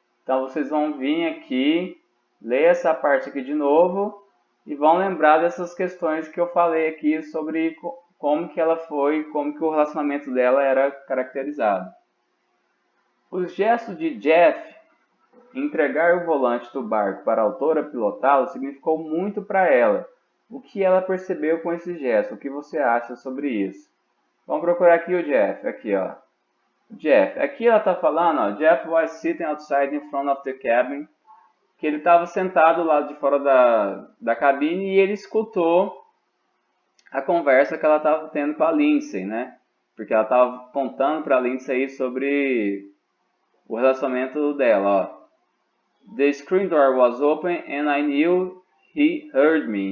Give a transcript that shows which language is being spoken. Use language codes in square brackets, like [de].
[pt] Então vocês vão vir aqui, ler essa parte aqui de novo e vão lembrar dessas questões que eu falei aqui sobre como que ela foi, como que o relacionamento dela era caracterizado. O gesto de Jeff em entregar o volante do barco para a autora pilotá-lo significou muito para ela. O que ela percebeu com esse gesto? O que você acha sobre isso? Vamos procurar aqui o Jeff. Aqui, ó. Jeff. Aqui ela está falando, ó. [en] Jeff was sitting outside in front of the cabin. [pt] Que ele estava sentado lá de fora da cabine e ele escutou a conversa que ela estava tendo com a Lindsay, né? Porque ela estava contando para a Lindsay sobre o relacionamento dela, ó. [en] The screen door was open and I knew he heard me.